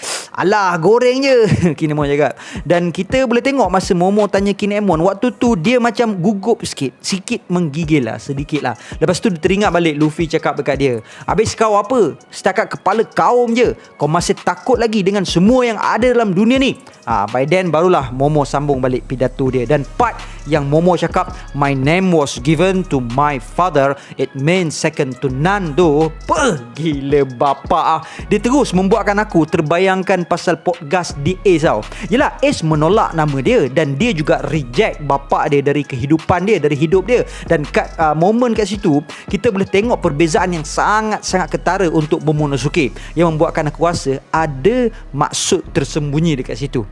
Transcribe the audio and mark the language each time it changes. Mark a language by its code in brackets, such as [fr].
[ms] Alah, goreng je. Kinemon cakap. Dan kita boleh tengok masa Momo tanya Kinemon, waktu tu dia macam gugup sikit menggigil lah, sedikit lah. Lepas tu dia teringat balik Luffy cakap dekat dia, habis kau apa? Setakat kepala kaum je. Kau masih takut lagi dengan semua yang ada dalam dunia ni. [en] By then [ms] barulah Momo sambung balik pidato dia. Dan part yang Momo cakap, [en] my name was given to my father, it means second to none tu. [ms] Gila bapa. Dia terus membuatkan aku terbayangkan pasal podcast di Ace tau. Yelah, Ace menolak nama dia dan dia juga reject bapa dia dari kehidupan dia, dari hidup dia. Dan kat momen kat situ, kita boleh tengok perbezaan yang sangat-sangat ketara untuk Momonosuke, yang membuatkan aku rasa ada maksud tersembunyi dekat situ.